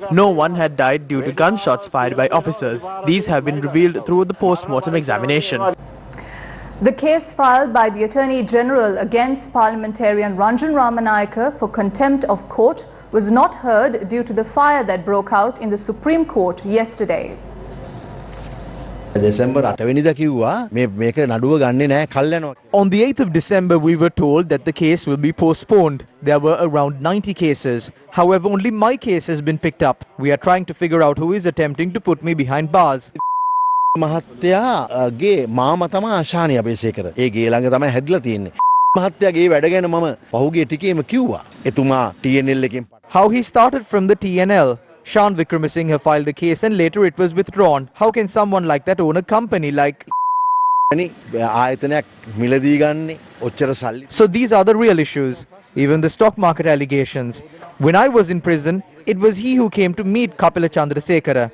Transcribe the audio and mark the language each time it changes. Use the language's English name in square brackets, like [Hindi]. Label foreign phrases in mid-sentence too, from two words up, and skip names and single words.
[English] No one had died due to gunshots fired by officers. These have been revealed through the post-mortem examination. The case filed by the Attorney General against parliamentarian Ranjan Ramanayake for contempt of court was not heard due to the fire that broke out in the Supreme Court yesterday. [Sinhala] දෙසැම්බර් 8 වෙනිදා කිව්වා මේක නඩුව ගන්නෙ නෑ කල් යනවා. [English] On the 8th of December, we were told that the case will be postponed. There were around 90 cases. However, only my case has been picked up. We are trying to figure out who is attempting to put me behind bars. [Sinhala] මහත්තයාගේ මාම තමයි ආශානි අබේසේකර. ඒ ගේ ළඟ තමයි හැදිලා තියෙන්නේ. මහත්තයාගේ වැඩ ගැන මම පහුගිය ටිකේම කිව්වා. එතුමා TNL එකෙන් [English] How he started from the TNL. Shan Vikramasinghe filed a case and later it was withdrawn. How can someone like that own a company like... So these are the real issues. Even the stock market allegations. When I was in prison, it was he who came to meet Kapila Chandrasekara.